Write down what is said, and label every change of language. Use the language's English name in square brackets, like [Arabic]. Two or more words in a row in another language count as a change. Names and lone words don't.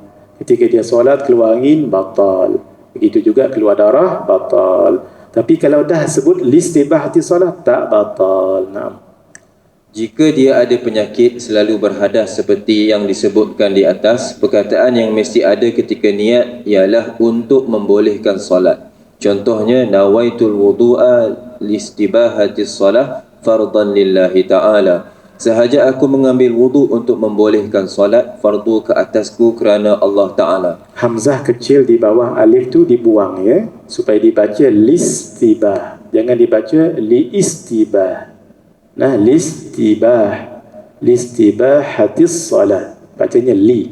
[Malay] Ketika dia solat keluar angin, batal. Begitu juga keluar darah, batal. Tapi kalau dah sebut [Arabic] listibahati solat, [Malay] tak batal. Jika dia ada penyakit selalu berhadas seperti yang disebutkan di atas, perkataan yang mesti ada ketika niat ialah untuk membolehkan solat. Contohnya, [Arabic] nawaitul wudu'a listibahati solat fardan lillahi ta'ala. [Malay] Sahaja aku mengambil wuduk untuk membolehkan solat fardu ke atasku kerana Allah Ta'ala. Hamzah kecil di bawah alif tu dibuang ya, supaya dibaca listibah. Jangan dibaca liistibah. [Arabic] Listibah hatis solat. Bacanya li.